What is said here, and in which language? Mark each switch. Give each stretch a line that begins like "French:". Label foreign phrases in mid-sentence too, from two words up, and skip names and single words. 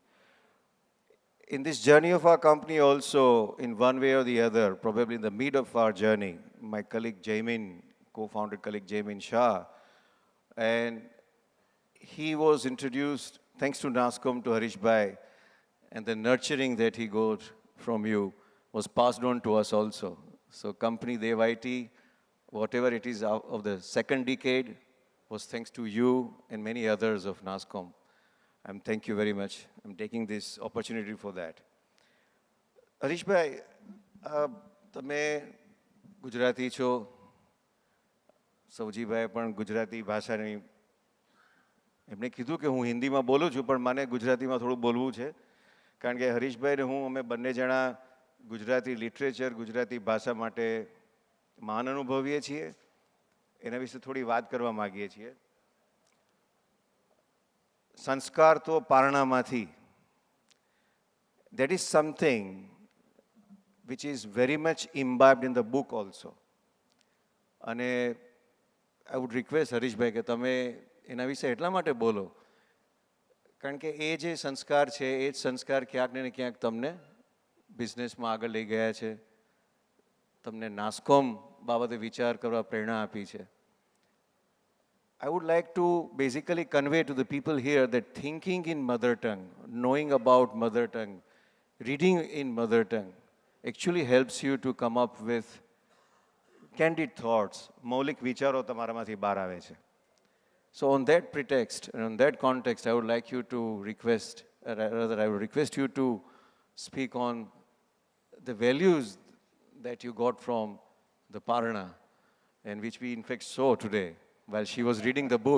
English: In this journey of our company also, in one way or the other, probably in the mid of our journey, my colleague Jaimin, co-founder colleague Jaimin Shah, and he was introduced, thanks to NASCOM, to Harish Bhai, and the nurturing that he got from you was passed on to us also. So company Dev IT, whatever it is of the second decade, was thanks to you and many others of NASCOM. Thank you very much. I'm taking this opportunity for that. Harish Bhai,
Gujarati: તમે ગુજરાતી છો, સૌજીભાઈ પણ ગુજરાતી ભાષાની એમણે કીધું કે હું હિન્દીમાં બોલું છું પણ મને ગુજરાતીમાં થોડું બોલવું છે કારણ કે હરીશભાઈ ને હું અમે બંને જણા ગુજરાતી લિટરેચર ગુજરાતી ભાષા માટે મહાન અનુભવીએ છીએ એના વિશે થોડી વાત કરવા માગીએ છીએ. સંસ્કાર તો પારણામાંથી,
English: that is something which is very much imbibed in the book also.
Gujarati: અને
English: I would request
Gujarati: હરીશભાઈ કે તમે એના વિશે એટલા માટે બોલો કારણ કે એ જે સંસ્કાર છે એ જ સંસ્કાર ક્યાંક ને ક્યાંક તમને બિઝનેસમાં આગળ લઈ ગયા છે, તમને નાસ્કોમ બાબતે વિચાર કરવા પ્રેરણા આપી છે.
English: I would like to basically convey to the people here that thinking in mother tongue, knowing about mother tongue, reading in mother tongue actually helps you to come up with candid thoughts.
Gujarati: મૌલિક વિચારો તમારામાંથી બહાર આવે છે.
English: So on that pretext and on that context, I would like you to request, rather I would request you to speak on the values that you got from the Parana and which we in fact saw today while she was reading the book.